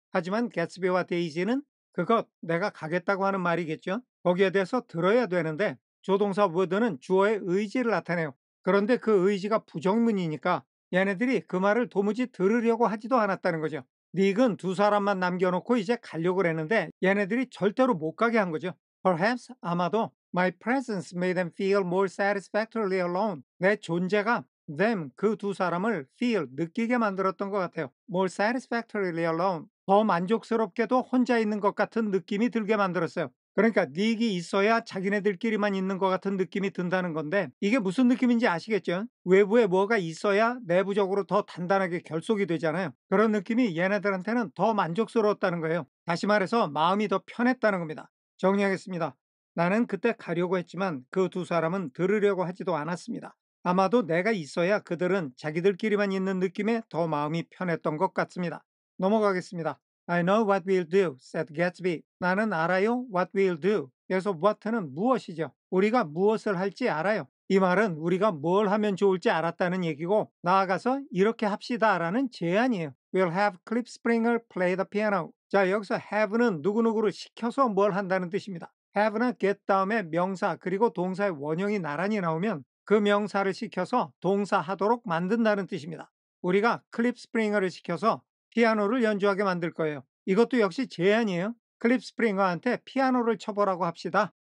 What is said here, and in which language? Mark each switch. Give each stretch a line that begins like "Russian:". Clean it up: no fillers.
Korean: 하지만 개츠비와 데이지는 그것 내가 가겠다고 하는 말이겠죠. 거기에 대해서 들어야 되는데 조동사 would는 주어의 의지를 나타내요. 그런데 그 의지가 부정문이니까 얘네들이 그 말을 도무지 들으려고 하지도 않았다는 거죠. 닉은 두 사람만 남겨놓고 이제 가려고 그랬는데 얘네들이 절대로 못 가게 한 거죠.
English: Perhaps
Korean: 아마도
English: My presence made them feel more satisfactorily alone.
Korean: 내 존재가
English: them
Korean: 그 두 사람을
English: feel
Korean: 느끼게 만들었던 것 같아요.
English: More satisfactorily alone.
Korean: 더 만족스럽게도 혼자 있는 것 같은 느낌이 들게 만들었어요. 그러니까 닉이 있어야 자기네들끼리만 있는 것 같은 느낌이 든다는 건데 이게 무슨 느낌인지 아시겠죠? 외부에 뭐가 있어야 내부적으로 더 단단하게 결속이 되잖아요. 그런 느낌이 얘네들한테는 더 만족스러웠다는 거예요. 다시 말해서 마음이 더 편했다는 겁니다. 정리하겠습니다. 나는 그때 가려고 했지만 그 두 사람은 들으려고 하지도 않았습니다. 아마도 내가 있어야 그들은 자기들끼리만 있는 느낌에 더 마음이 편했던 것 같습니다. 넘어가겠습니다.
English: I know what we'll do, said Gatsby.
Korean: 나는 알아요,
English: what we'll do.
Korean: 여기서 what는 무엇이죠? 우리가 무엇을 할지 알아요. 이 말은 우리가 뭘 하면 좋을지 알았다는 얘기고 나아가서 이렇게 합시다라는 제안이에요.
English: We'll have Cliff Springer play the piano.
Korean: 자, 여기서 have는 누구누구를 시켜서 뭘 한다는 뜻입니다. have나 get 다음에 명사 그리고 동사의 원형이 나란히 나오면 그 명사를 시켜서 동사하도록 만든다는 뜻입니다. 우리가 클립 스프링어를 시켜서 피아노를 연주하게 만들 거예요. 이것도 역시 제안이에요. 클립 스프링어한테 피아노를 쳐보라고 합시다.